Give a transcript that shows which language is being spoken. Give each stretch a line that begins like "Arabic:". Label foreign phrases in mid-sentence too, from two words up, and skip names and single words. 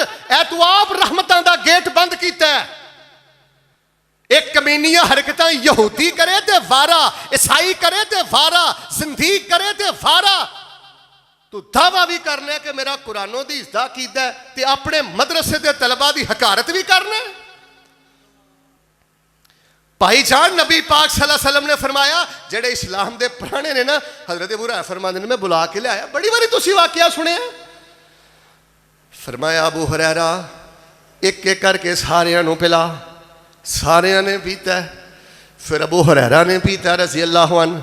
Punjabi: اے توں آپ رحمتاں دا گیٹ بند کیتا ہے۔ اک کمینیاں حرکتاں یہودی کرے تے وارا، عیسائی کرے تے وارا، سندیق کرے تے وارا. توں دعویٰ بھی کرنا ہے کہ میرا قرآنوں دی عزت کیتا ہے، تے اپنے مدرسے دے طلبہ دی حقارت بھی کرنا ہے. بھائی جان نبی پاک
Arabic: صلى الله عليه وسلم
Punjabi: نے فرمایا، جیہڑے اسلام دے پرانے نے نا، حضرت ابو ہریرہ فرماتے ہیں میں بلا کے لیا، بڑی واری تسی واقعہ سنے. فرمایا ابو ہریرہ اک اک کرکے ساریاں نوں پلا، ساریاں نے پیتا. فیر ابو ہریرہ نے پیتا
Arabic: رضي الله عنه.